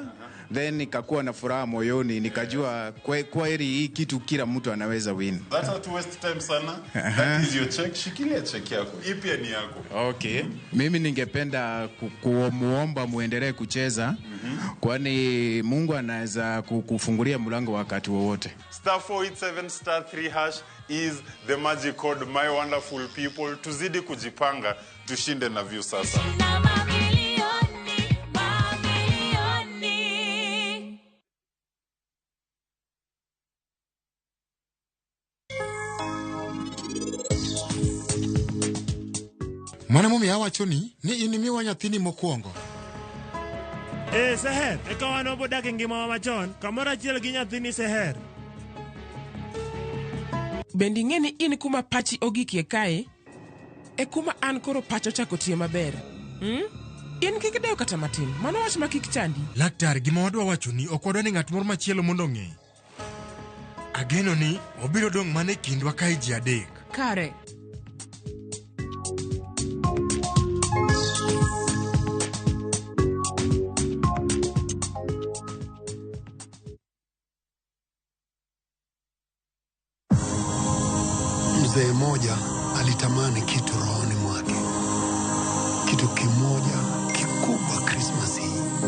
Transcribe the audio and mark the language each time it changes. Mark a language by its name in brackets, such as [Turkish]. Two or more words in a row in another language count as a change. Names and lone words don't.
[Swahili] then nikakuwa na furaha moyoni nikajua kweli hii kitu kila mtu anaweza win. [English] That's not waste time sana. That is your check. [Swahili] Shikilia check yako. Hii pia ni yako. Okay. Mimi ningependa kumuomba muendelee kucheza kwani Mungu anaweza kukufungulia mlango wakati wowote. [English] *487*3# is the magic code, my wonderful people. [Swahili] Tuzidi kujipanga, tushinde na view sasa. [Luo (Kenya and Tanzania)] Mwana mume awacho ni inimiwa nyathini mokwongo. Seher, eka wano bodak e ngima wa machon, kamoro achiel gi nyathini Seher. Bendi ng'eni in kuma pachi ogikie kae, e kuma an koro pacho chako tiyo maber. In kik dew kata matin, mano wach ma kik chandi. Laktar, gima wadwa wacho ni ok wadwa ni ng'at moro machielo mondo ong'e. Ageno ni obiro dong' mana e kindwa kae ji adek. Kare. [Swahili] Mzee mmoja alitamani kitu rohoni mwake, kitu kimoja kikubwa Krismasi hii,